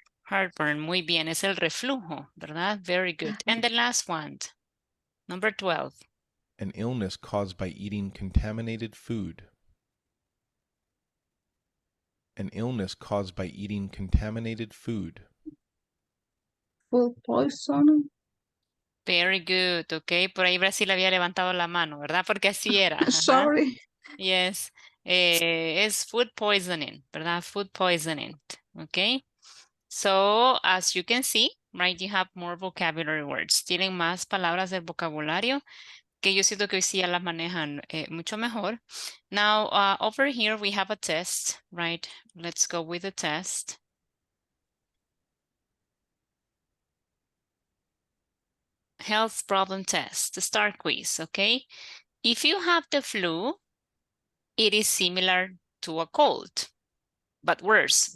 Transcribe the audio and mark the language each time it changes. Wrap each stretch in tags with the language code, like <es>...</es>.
<en>Heartburn.</en> <es>Muy bien. Es el reflujo, ¿verdad?</es> <en>Very good. And the last one. Number 12. An illness caused by eating contaminated food. An illness caused by eating contaminated food. Food poisoning. Very good, ok.</en> <es>Por ahí Brasil había levantado la mano, ¿verdad? Porque así era. Ajá.</es> <en>Sorry. Yes.</en> <es>Es food poisoning, ¿verdad?</es> <en>Food poisoning, ok. So, as you can see, right, you have more vocabulary words.</en> <es>Tienen más palabras del vocabulario que yo siento que hoy sí ya las manejan mucho mejor.</es> <en>Now, over here we have a test, right? Let's go with the test. Health problem test, the STAR quiz, okay? If you have the flu, it is similar to a cold, but worse.</en>